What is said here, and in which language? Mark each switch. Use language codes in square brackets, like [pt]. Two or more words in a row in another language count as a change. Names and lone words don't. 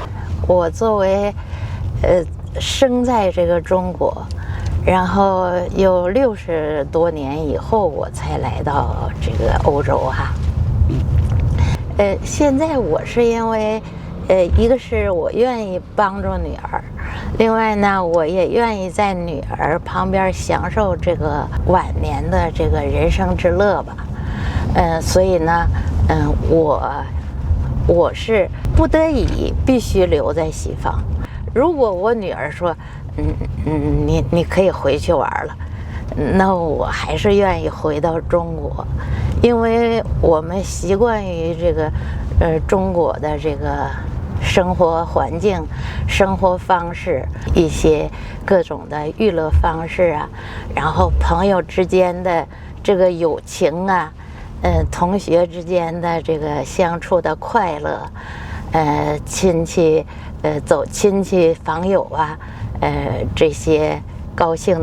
[zh] 我作為生在這個中國，然後有60多年以後我才來到這個歐洲哈。現在我是因為一個是我願意幫助女兒，另外呢我也願意在女兒旁邊享受這個晚年的這個人生之樂吧。所以呢我是不得已必須留在西方。如果我女兒說你可以回去玩了，那我还是愿意回到中国，因为我们習慣於這個中國的這個生活環境、生活方式，一些各種的娛樂方式啊，然後朋友之間的這個友情啊，同學之間的這個相處的快樂，親戚走親戚訪友啊，這些高興